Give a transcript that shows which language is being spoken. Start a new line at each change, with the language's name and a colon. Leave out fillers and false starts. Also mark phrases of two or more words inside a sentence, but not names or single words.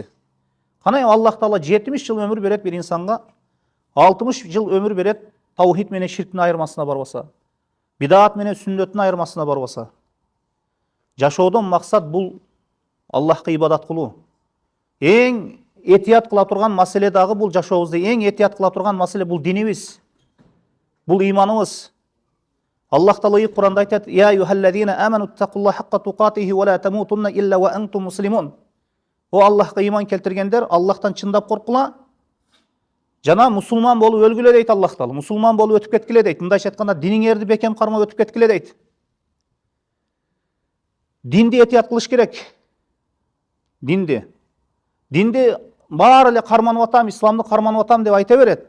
Kyrgyz: Кана Аллах Таала 70 жыл өмүр берет бир инсанга, 60 жыл өмүр берет таухид менен ширктин айырмасына барбаса, бидаат менен сүннөттүн айырмасына барбаса. Жашоодон максат бул Аллахка ибадат кылуу. Эң этият кыла турган маселе дагы бул жашообузду эң этият кыла турган маселе бул динибиз. Бул иманыбыз. Аллах Таала Куранда айтат:
Arabic: "يا أيها الذين آمنوا اتقوا الله حق تقاته ولا تموتن إلا وأنتم مسلمون."
Kyrgyz: О Аллахка иман келтиргендер, Аллахтан чындап коркула. Жана мусулман болуп өлгүлө дейт Аллах Таала. Мусулман болуп өтүп кеткиле дейт. Мындайча айтканда, диниңерди бекем кармап өтүп кеткиле дейт. Динди этият кылыш керек. Динди баары эле карманып атам, исламды карманып атам деп айта берет.